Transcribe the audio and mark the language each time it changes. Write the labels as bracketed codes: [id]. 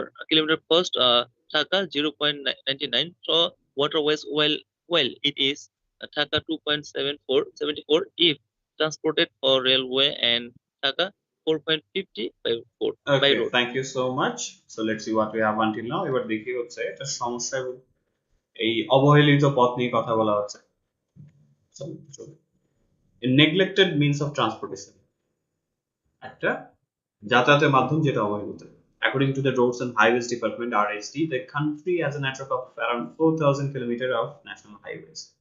[en] kilometer first Dhaka 0.99, so waterways well it is Dhaka 2.74 if transported for railway, and Dhaka 4.50 by Okay, road. thank you so much. So let's see what we have until now. [bn] এবার দেখি হচ্ছে এটা সমস্যা এই অবহেলিত পথ নিয়ে কথা বলা হচ্ছে। [en] A neglected means of transportation. [bn] একটা যাতায়াতের মাধ্যম যেটা অবহেলিত। [en] According to the Roads and Highways Department (RSD), the country has a network of around 4,000 kilometers of national highways.